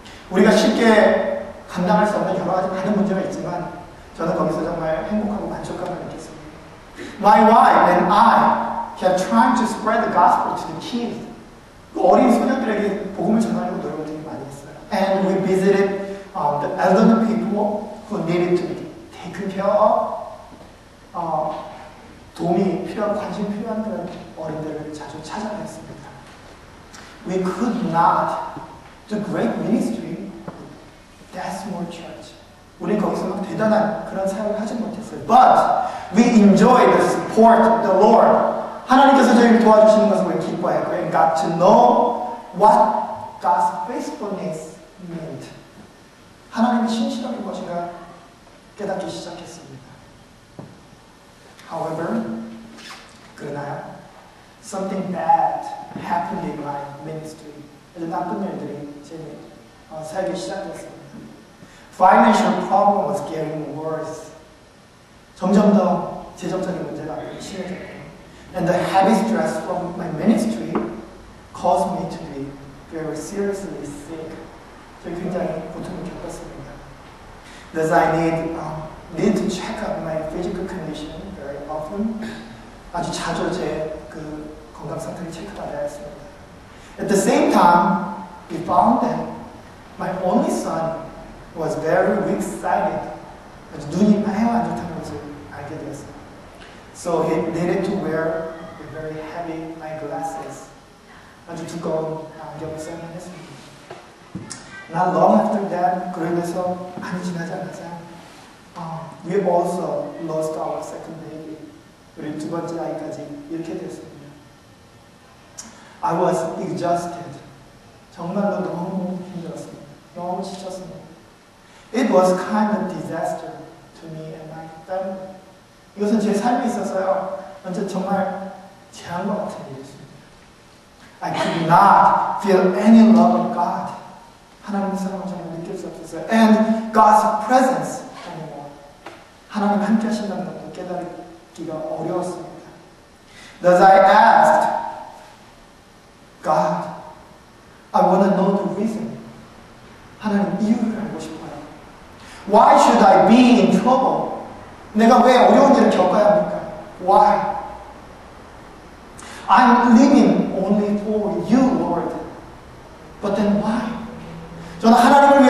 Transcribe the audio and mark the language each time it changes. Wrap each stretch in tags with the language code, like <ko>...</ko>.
<ko>우리가 쉽게 감당할 수 없는 여러 가지 많은 문제가 있지만 저는 거기서 정말 행복하고 만족감을 느꼈습니다.</ko> <en>My wife and I kept trying to spread the gospel to the kids.</en> <ko>그 어린 소녀들에게 복음을 전하려고 노력을 되게 많이 했어요.</ko> <en>And we visited the elderly people who needed to be taken care of.</en> <ko>도움이 필요한, 관심 필요한 그런 어린들을 자주 찾아냈습니다.</ko> <en>We could not do great ministry with that small church.</en> <ko>우린 거기서 막 대단한 그런 사역을 하지 못했어요.</ko> <en>But we enjoyed the support of the Lord.</en> <ko>하나님께서 저희를 도와주시는 것을 우리 기뻐했고,</ko> <en>and got to know what God's faithfulness meant.</en> <ko>하나님의 신실함이 무엇인가 깨닫기 시작했습니다.</ko> <en>However,</en> <ko>그러나</ko> <en>something bad happened in my ministry.</en> <ko>아주 나쁜 일들이 제 사역에 시작됐습니다.</ko> <en>Financial problem was getting worse.</en> <ko>점점 더 재정적인 문제가 심해졌고,</ko> <en>and the heavy stress from my ministry caused me to be very seriously sick.</en> <ko>저희 굉장히 고통을 겪었습니다.</ko> <en>Thus, I need to check up my physical condition very often.</en> <ko>아주 자주 제 그 건강 상태를 체크받아야 했습니다.</ko> <en>At the same time, we found that my only son was very weak-sighted.</en> <ko>아주 눈이 매우 안 좋다는 것을 알게 되었어요.</ko> <en>So he needed to wear very heavy eyeglasses.</en> <ko>아주 두꺼운 안경을 써야만 했습니다.</ko> <en>Not long after that,</en> <ko>그로 인해서 많이 지나지 않아서</ko> <en>we also lost our second baby.</en> <ko>우리 두 번째 아이까지 잃게 됐습니다.</ko> <en>I was exhausted.</en> <ko>정말로 너무 힘들었습니다. 너무 지쳤습니다.</ko> <en>It was kind of disaster to me and my family.</en> <ko>이것은 제 삶에 있어서요, 완전 정말 재앙과 같은 일이었습니다.</ko> <en>I could not feel any love of God.</en> <ko>하나님의 사랑을 정말 느낄 수 없었어요.</ko> <en>And God's presence anymore.</en> <ko>하나님 함께 하신다는 것도 깨달기가 어려웠습니다.</ko> <en>Thus I asked God, I want to know the reason.</en> <ko>하나님 이유를 알고 싶어요.</ko> <en>Why should I be in trouble?</en> <ko>내가 왜 어려운 일을 겪어야 합니까?</ko> <en>Why? I'm living only for you, Lord. But then why?</en> <ko>저는 하나님</ko>